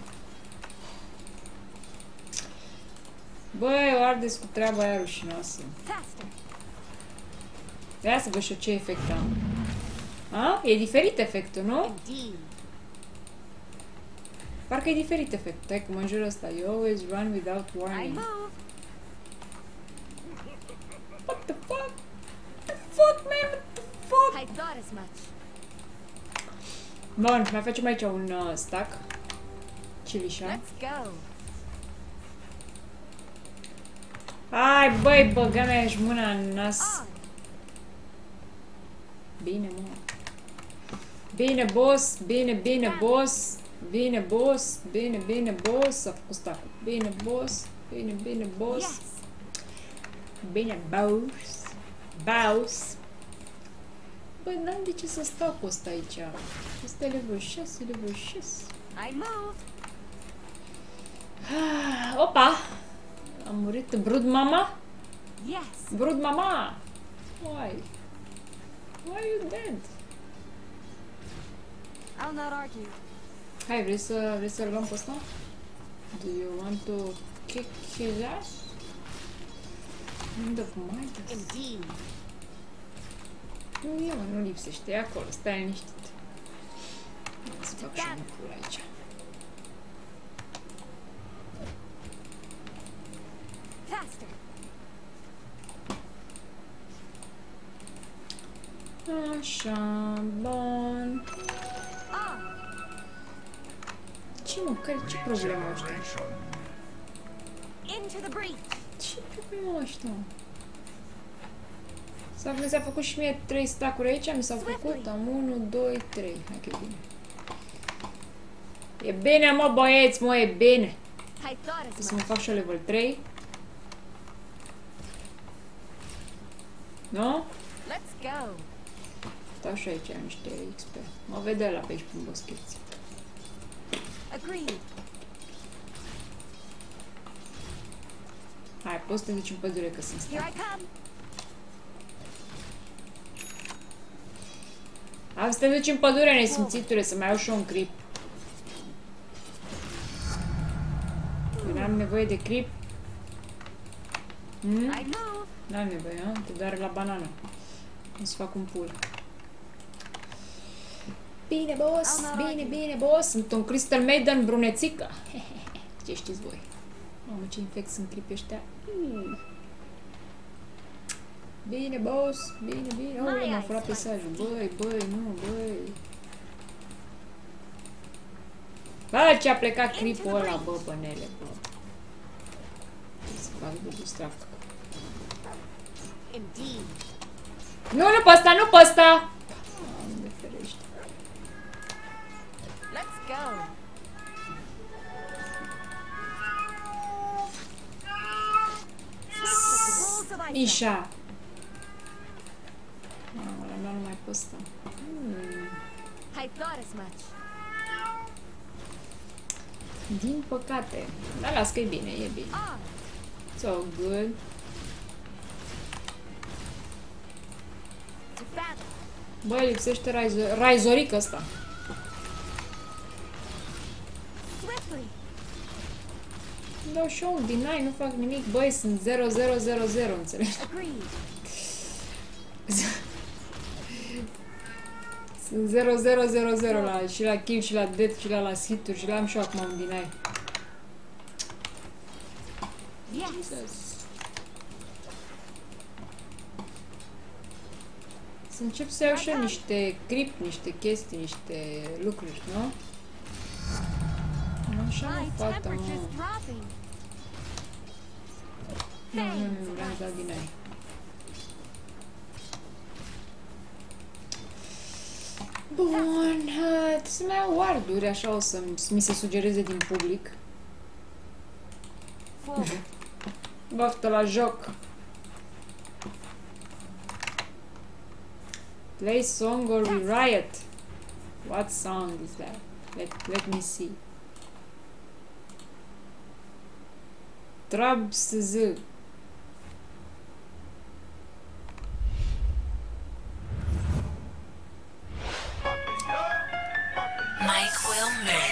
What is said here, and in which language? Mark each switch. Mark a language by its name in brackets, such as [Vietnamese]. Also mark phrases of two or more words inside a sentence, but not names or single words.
[Romanian] Băi, o ardeți cu treaba aia rușinoasă. [English] Faster. [Romanian] Ia să văd și eu ce efect am. A? E diferit efectul, nu? [English] Indeed. [Romanian] Parcă e diferit efectul. Hai că mă înjură ăsta. [English] You always run without I warning. move. What the fuck? What the fuck, man? What the fuck? I thought as much. [Romanian] Bun, mai facem aici un stack. Cilișa. [English] Let's go. [Romanian] Hai, băi, băga mea și mâna în nas. [English] On. [Romanian] Bine, mă. Bine, boss. Bine, bine, boss. Bine, boss. Bine, bine, boss. A făcut stack. Bine, boss. Bine, bine, boss. [English] Yes. [Romanian] Bine, boss. Boss. Băi, n-am de ce să stau cu ăsta aici. Ăsta e level 6, level 6. [English] I move. [Romanian] Opa! Am murit. Brood mama? [English] Yes. Brood mama! Why? Why are you dead? I'll not argue. [Romanian] Hai, vrei să-l luăm pe ăsta? [English] Do you want to kick his ass? End of Midas. Indeed. [Romanian] Nu e, mă, nu lipsește. E acolo, stai liniștit. Să fac și un pul aici. [English] faster. [Romanian] Așa, bun. [English] On. [Romanian] Ce mă, ce problemă ăștia? [English] Into the breach. [Romanian] Ce problemă ăștia? Mi s-a făcut și mie 3 stack-uri aici, mi s-au făcut, am 1, 2, 3. Hai că e bine. E bine, mă, băieți, mă, e bine. [English] I thought [Romanian] Trebuie [English] as [Romanian] să mă [English] much. [Romanian] fac și level 3. Nu? [English] Let's go. [Romanian] Stau și aici, am niște XP. Mă vede la pe aici prin boscheți. [English] Agreed. [Romanian] Hai, poți să te duci în pădure că sunt [English] Here [Romanian] stack. [English] I come. [Romanian] Am să te duci în pădure, nesimțitule, să mai au și un creep. Eu n-am nevoie de creep. [English] I move. [Romanian] N-am nevoie, a? Te doare la banană. O să fac un pull. Bine, boss! Bine, bine, boss! Sunt un Crystal Maiden brunețică. Ce știți voi? Mamă, ce infect sunt creepii ăștia. Bine, boss! Bine, bine! Oh, m-a furat peisajul. Băi, nu, băi! Bă, ce a plecat creepul ăla, bă, bănele, bă! Trebuie să fac de distract. [English] Indeed. [Romanian] Nu pe ăsta, nu pe ăsta! Doamne ferește. [English] Let's go. [Romanian] Mișa! Mamă, la mea numai pe ăsta. [English] I thought as much. [Romanian] Din păcate. Dar las că e bine, e bine. [English] On. It's all good. To battle. [Romanian] Băi, lipsește raizoric ăsta. [English] Swiftly. [Romanian] Dau și eu un deny, nu fac nimic. Băi, sunt 0-0-0-0, înțelegi? [English] Agreed. [Romanian] Sunt 0-0-0-0 la, și la kill, și la death, și la hit-uri, și l-am și eu acum un deny. [English] Yes. [Romanian] Să încep să iau și eu niște creep, niște chestii, niște lucruri, nu? Așa, [English] My [Romanian] mă, fata, mă. [English] temperature's dropping. [Romanian] Nu, vreau să dau din aia. Bun, trebuie să mai iau ward-uri, așa o să mi se sugereze din public. [English] Forward. [Romanian] Baftă la joc! [English] Play song or we riot? What song is that? Let me see. Trabs Z. Mike will make.